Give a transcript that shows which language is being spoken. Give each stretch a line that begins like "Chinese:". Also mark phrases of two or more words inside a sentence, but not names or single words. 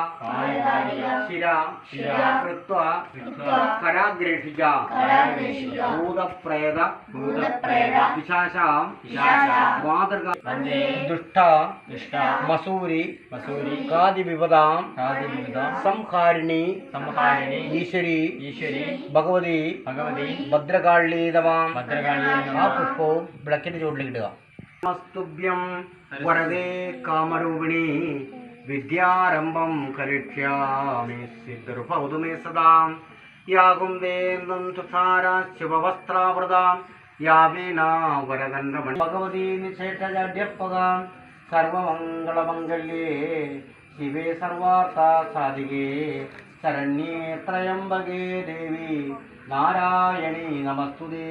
Sanskrit: शिरा कृत्वा कराग्रेषिका भूतप्रेत पिशाचां मातृका दुष्ट मसूरी कादिविपदां संहारिणी ईश्वरी भगवती भद्रकाली नमः
Malayalam: ആ പുഷ്പവും വിളക്കിന്റെ ചുവട്ടിലിടുക.
Sanskrit: നമസ്തുഭ്യം വരദേ കാമരൂപിണി വിദ്യാരംഭം കരിഷ്യാമി സിദ്ധിർഭവതു മേ സദാ യാഗും ദേന്ദം തുഷാര ശിവവസ്ത്രാവൃതാം യാ വീണാ വരദണ്ഡമണി ഭഗവതി നിശേഷജാഢ്യപ്പകാം സർവമംഗളമംഗല്യേ ശിവേ സർവാർത്ഥ സാധികേ ശരണ്യേ ത്രയംബകേ ദേവി നാരായണീ നമസ്തുതേ.